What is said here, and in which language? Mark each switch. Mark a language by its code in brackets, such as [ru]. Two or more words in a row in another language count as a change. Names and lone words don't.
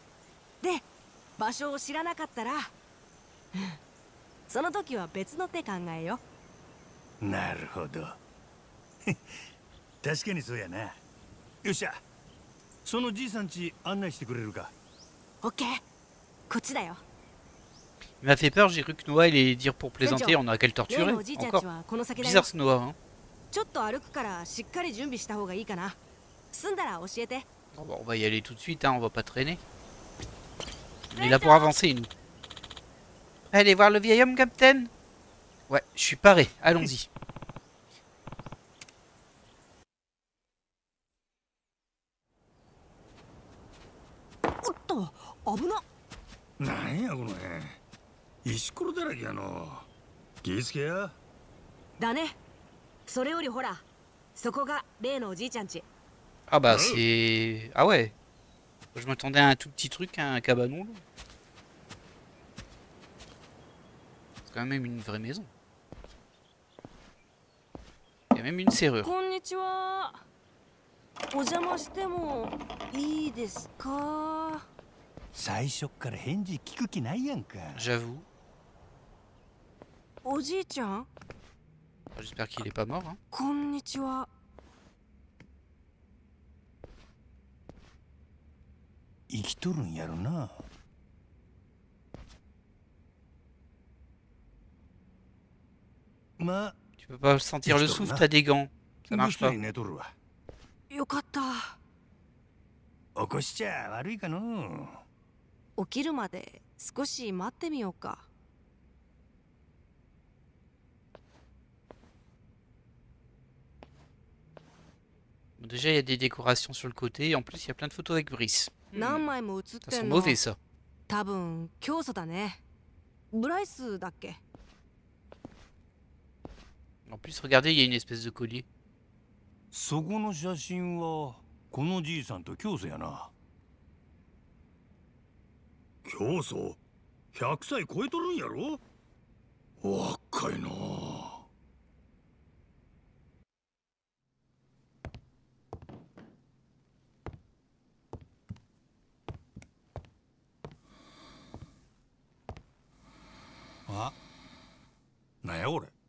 [ja] で場所を知らなかったらその時は別の手考えよ。なるほど確かにそうやな。よっしゃ、そのじいさん家案内してくれるか。オッケー、こっちだよ。 [fr] Il m'a fait peur, j'ai cru que Noah allait dire pour plaisanter, on aurait qu'à le [ja] 例 [fr] torturer. [ja] のおじいちゃん [fr] Encore [ja] ちはこの先だよ。 [fr] bizarre ce Noah. Hein. [ja] ちょっと歩くからしっかり準備した方がいいかな。済んだら教えて。 [fr] Bon, bah, on va y aller tout de suite, hein, on va pas traîner. On est là pour avancer, nous. Allez voir le vieil homme, Captain. Ouais, je suis paré, allons-y. [ja] おっと危な。なんやこの辺、石ころだらけやの。気ぃつけや。だね。それよりほら、そこが例のおじいちゃんち。 [fr] Ah bah c'est... Ah ouais. Je m'attendais à un tout petit truc, à un cabanon. Là. C'est quand même une vraie maison. Il y a même une serrure. [ja] こんにちは。お邪魔してもいいですか。最初から返事聞く気ないやんか。 [fr] J'avoue. [ja] おじいちゃん。 [fr] J'espère qu'il est pas mort. Hein. [ja] こんにちは。生きとるんやろな。まあ、 [fr] Tu peux pas sentir le souffle, t'as des gants. Ça marche pas. [ja] 寝とるわ。よかった。起こしちゃ悪いかの。起きるまで少し待ってみようか。 [fr] Bon, déjà, il y a des décorations sur le côté et en plus, il y a plein de photos avec Brice. [ja] 何枚も写っ [fr] Ça [ja] て [fr] sent [ja] んの。 [fr] mauvais, ça. [ja] 多分教祖だね。ブライスだっけ。 [fr] En plus, regardez, il y a une espèce de collier. [ja] そこの写真はこのじいさんと教祖やな。教祖100歳超えとるんやろ。若いな。あ、なんやこれ。